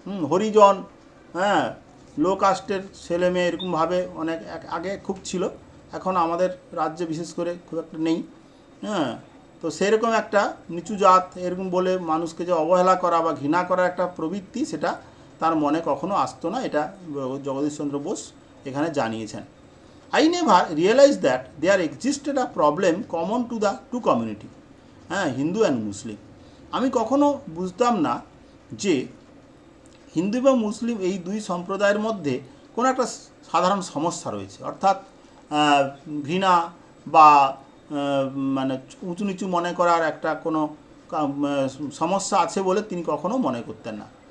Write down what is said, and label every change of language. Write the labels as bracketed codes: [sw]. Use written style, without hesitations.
[bn] হরিজন, হ্যাঁ, লো কাস্টের ছেলে মেয়ে এরকমভাবে অনেক আগে খুব ছিল, এখন আমাদের রাজ্যে বিশেষ করে খুব একটা নেই। হ্যাঁ, তো সেরকম একটা নিচু জাত এরকম বলে মানুষকে যে অবহেলা করা বা ঘৃণা করার একটা প্রবৃত্তি, সেটা তার মনে কখনো আসতো না। এটা জগদীশচন্দ্র বোস এখানে জানিয়েছেন। [en] I never realized that there existed a problem common to the two community, হ্যাঁ, Hindu and Muslim. [bn] আমি কখনো বুঝতাম না যে হিন্দু এবং মুসলিম এই দুই সম্প্রদায়ের মধ্যে কোনো একটা সাধারণ সমস্যা রয়েছে, অর্থাৎ ঘৃণা বা মানে উঁচু নিচু মনে করার একটা কোনো সমস্যা আছে বলে তিনি কখনো মনে করতেন না।